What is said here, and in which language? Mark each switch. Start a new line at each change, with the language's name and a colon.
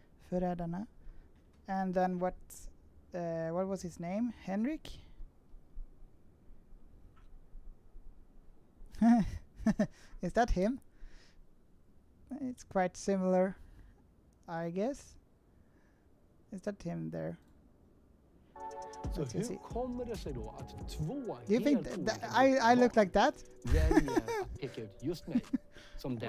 English: Förrädarna. And then what was his name? Henrik? Is that him? It's quite similar, I guess. Is that him there?
Swedish: Så hur kommer det sig då att två
English: do you think I look like that?
Swedish: väljer att peka ut just mig som den?